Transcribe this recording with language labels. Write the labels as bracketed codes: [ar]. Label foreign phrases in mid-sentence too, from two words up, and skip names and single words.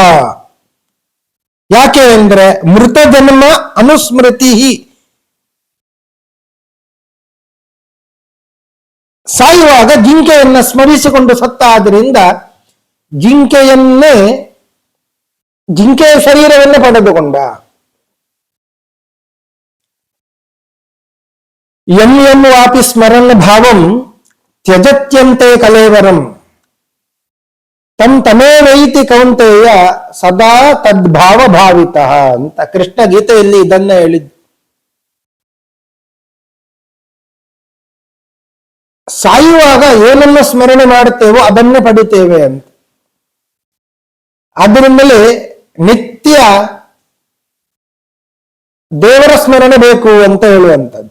[kn] ಯಾಕೆ ಅಂದ್ರೆ [sa] ಮೃತ ಜನ್ಮ ಅನುಸ್ಮೃತಿ. [kn] ಸಾಯುವಾಗ ಜಿಂಕೆಯನ್ನ ಸ್ಮರಿಸಿಕೊಂಡು ಸತ್ತ. ಆದ್ರಿಂದ ಜಿಂಕೆಯ ಶರೀರವನ್ನೇ ಪಡೆದುಕೊಂಡ. [sa] ವಾಪಿ ಸ್ಮರಣ ಭಾವಂ ತ್ಯಜತ್ಯಂತೆ ಕಲೇವರಂ ತಮೇವೈತಿ ಕೌಂತೆಯ ಸದಾ ತದ್ಭಾವ ಭಾವಿತ [kn] ಅಂತ ಕೃಷ್ಣ ಗೀತೆಯಲ್ಲಿ ಇದನ್ನ ಹೇಳಿದ್ದು. ಸಾಯುವಾಗ ಏನನ್ನು ಸ್ಮರಣೆ ಮಾಡುತ್ತೇವೋ ಅದನ್ನೇ ಪಡಿತೇವೆ ಅಂತ. ಆದ್ದರಿಂದಲೇ ನಿತ್ಯ ದೇವರ ಸ್ಮರಣೆ ಬೇಕು ಅಂತ ಹೇಳುವಂಥದ್ದು.